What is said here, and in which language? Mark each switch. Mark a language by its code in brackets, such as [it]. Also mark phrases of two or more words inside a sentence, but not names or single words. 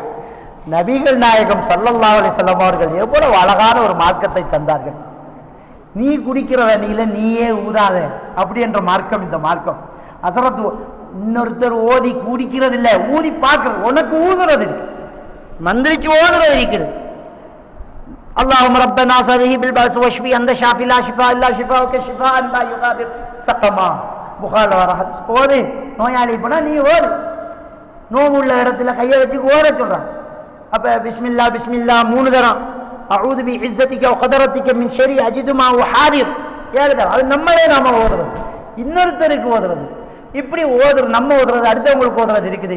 [ta] நபிகள் நாயகம் [ar] صلى الله عليه وسلم [ta] அவர்கள் எவ்வளவு அழகான ஒரு மார்க்கத்தை தந்தார்கள். நீ குடிக்கிற தண்ணியில நீயே ஊதாத அப்படி என்ற மார்க்கம் இந்த மார்க்கம். அசரத்து இன்னொருத்தர் ஓதி குடிக்கிறது இல்ல, ஊதி பார்க்கிறது. உனக்கு ஊதுறது மந்திரிச்சு ஓதுறது இருக்கிறது. [ar] اللهم ربنا صلِّ بالبأس واشفي أنت شافي لا شفاء إلا شفاءك شفاء لا يغادر سقما. [ta] புகார்ல வர ஹதீஸ். ஓது, நோயாளி போனா நீ ஓது. நோவு உள்ள இடத்துல கையை வச்சு ஓத சொல்றான். அப்ப பிஸ்மில்லா பிஸ்மில்லா 3 தரம், [ar] أعوذ بعزتك وقدرتك من شر ما أجد وأحاذر [ta] 7 தரம். அது நம்மளே நாம ஓதுறது, இன்னொருத்தருக்கு ஓதுறது. இப்படி ஓதுறது, நம்ம ஓதுறது, அடுத்தவங்களுக்கு ஓதுறது இருக்குது.